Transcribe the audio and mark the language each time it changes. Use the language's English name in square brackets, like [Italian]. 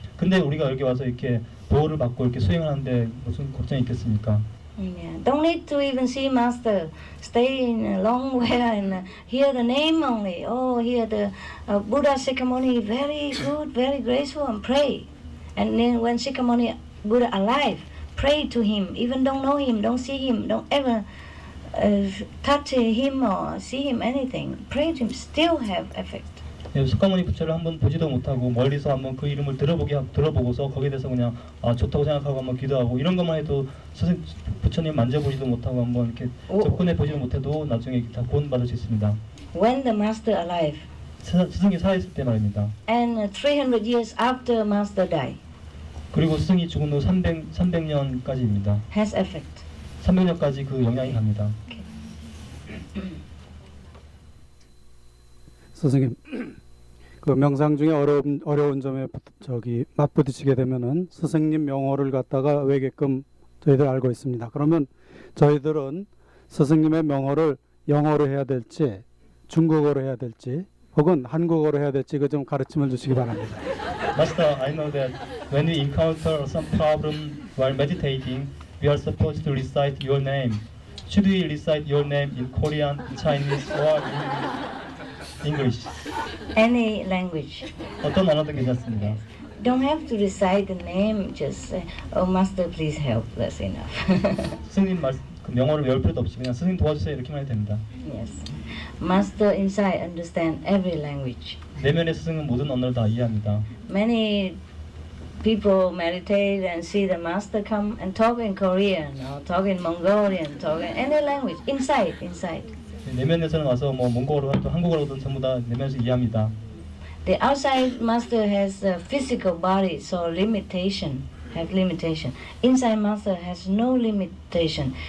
[Korean] 근데 우리가 여기 와서 이렇게 보호를 받고 이렇게 수행하는데 무슨 걱정이 있겠습니까? [English] Yeah. Don't need to even see master. Stay in a long way and hear the name only. Oh, hear the Buddha Sikhamuni, very good, very graceful, and pray. And then when Sikhamuni Buddha alive, pray to him. Even don't know him, don't see him, don't ever touch him or see him anything. Pray to him, still have effect. [Korean] 예, 석가모니 부처를 한번 보지도 못하고 멀리서 한번 그 이름을 들어보고서 거기에 대해서 그냥 좋다고 생각하고 한번 기도하고 이런 것만 해도 부처님 만져보지도 못하고 한번 이렇게 접근해 보지도 못해도 나중에 다 구원받을 수 있습니다. [English] When the master alive. [Korean] 스승이 살아있을 때 말입니다. [English] And 300 years after master die. [Korean] 그리고 스승이 죽은 후 300년까지입니다. [English] Has effect. [Korean] 300년까지 그 영향이 갑니다. 선생님, 그 명상 중에 어려운 점에 맞부딪히게 되면은 스승님 명호를 갖다가 외게끔 저희들 알고 있습니다. 그러면 저희들은 스승님의 명호를 영어로 해야 될지 중국어로 해야 될지 혹은 한국어로 해야 될지 그 좀 가르침을 주시기 바랍니다. [English] Master, I know that when we encounter some problem while meditating, we are supposed to recite your name. Should we recite your name in Korean, in Chinese, or in English? Any language. [Korean] 어떤 언어든 괜찮습니다. [English] Don't have to recite the name. Just say, "Oh, master, please help." That's enough. [Korean] 스승님 그 명호를 외울 필요도 없이 그냥 스승님 도와주세요 이렇게만 해도 됩니다. [English] Yes. Master inside understand every language. [Korean] 내면의 스승은 모든 언어를 다 이해합니다. [English] Many people meditate and see the master come and talk in Korean or talk in Mongolian, talk in any language inside. [Korean] 내면에서는 와서 뭐 몽골어로 한국어로든 전부 다 내면에서 이해합니다. [English] The outside master has a physical body, so limitation. Inside master has no limitation.